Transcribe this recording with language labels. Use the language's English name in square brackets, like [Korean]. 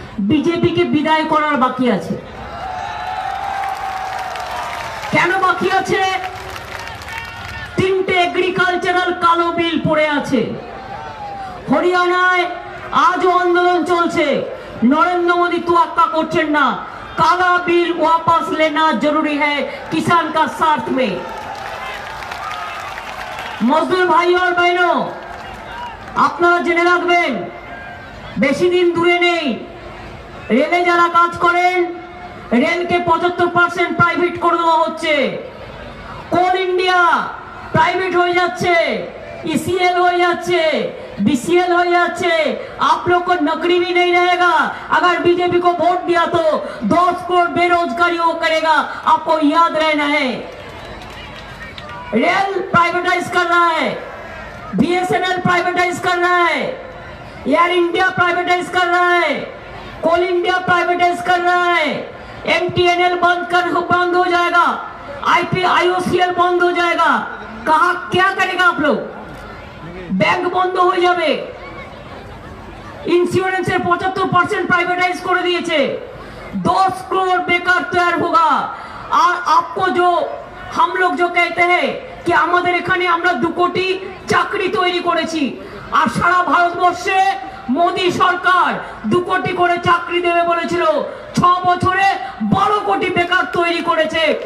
[Bangla] বিজেপিকে বিদায় করার বাকি আছে। কেন বাকি আছে? 3টে এগ্রিকালচারাল কালো বিল পড়ে আছে। হরিয়ানায় আজও আন্দোলন চলছে, নরেন্দ্র মোদী তোয়াক্কা করছেন না। [Hindi] काला बिल वापस लेना जरूरी है किसान का स्वार्थ में। मजदूर भाई और बहनों, [Bangla] আপনারা জেনে রাখবেন, বেশি দিন দূরে নেই, রেলে যারা কাজ করেন, রেলকে 75% প্রাইভেট করে দেওয়া হচ্ছে। কোল ইন্ডিয়া [Hindi] प्राइवेट हो जाच्छे, ECL हो जाच्छे, BCL हो जाच्छे। आप लोग को नौकरी भी नहीं रहेगा। अगर बीजेपी को वोट दिया तो 10 करोड़ बेरोजगारी वो करेगा, आपको याद रहना है। रेल प्राइवेटाइज कर रहा है, BSNL प्राइवेटाइज कर रहा है, एयर इंडिया प्राइवेटाइज कर रहा है, कोल इंडिया प्राइवेटाइज कर रहा है, MTNL बंद हो जाएगा, IOCL बंद हो जाएगा। कहा क्या करेगा आप लोग? बैंक बंद हो जाए, इंश्योरेंसের 75% प्राइवेटाइज कर दिए, 10 करोड़ बेकार तैयार होगा। और आपको जो हम लोग जो कहते हैं कि [Bangla] আমাদের এখানে আমরা 2 কোটি চাকরি তৈরি করেছি, আর সারা ভারতবর্ষে মোদি সরকার 2 কোটি করে চাকরি দেবে বলেছিল, 6 বছরে 12 কোটি বেকার তৈরি করেছে।